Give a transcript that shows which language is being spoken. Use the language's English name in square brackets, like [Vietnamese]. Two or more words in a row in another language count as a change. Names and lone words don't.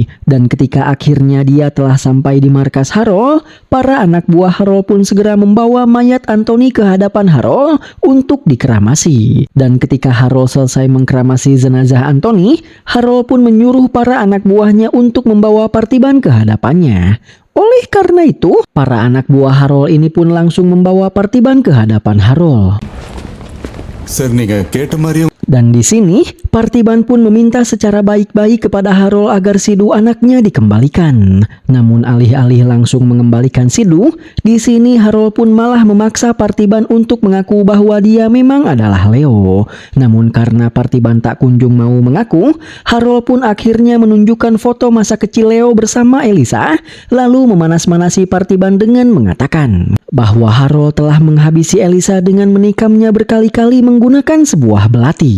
[Indonesian] Dan ketika akhirnya dia telah sampai di markas Harold, para anak buah Harold pun segera membawa mayat Anthony ke hadapan Harold untuk dikremasi. Dan ketika Harold selesai mengkremasi jenazah Anthony, Harold pun menyuruh para anak buahnya untuk membawa Partiban ke hadapannya. Oleh karena itu, para anak buah Harold ini pun langsung membawa Partiban ke hadapan Harold. [Tamil] சார் நீங்க கேட்ட மாதிரியே [Indonesian] Dan di sini, Partiban pun meminta secara baik-baik kepada Harold agar Sidhu anaknya dikembalikan. Namun alih-alih langsung mengembalikan Sidhu, di sini Harold pun malah memaksa Partiban untuk mengaku bahwa dia memang adalah Leo. Namun karena Partiban tak kunjung mau mengaku, Harold pun akhirnya menunjukkan foto masa kecil Leo bersama Elisa, lalu memanas-manasi Partiban dengan mengatakan bahwa Harold telah menghabisi Elisa dengan menikamnya berkali-kali menggunakan sebuah belati.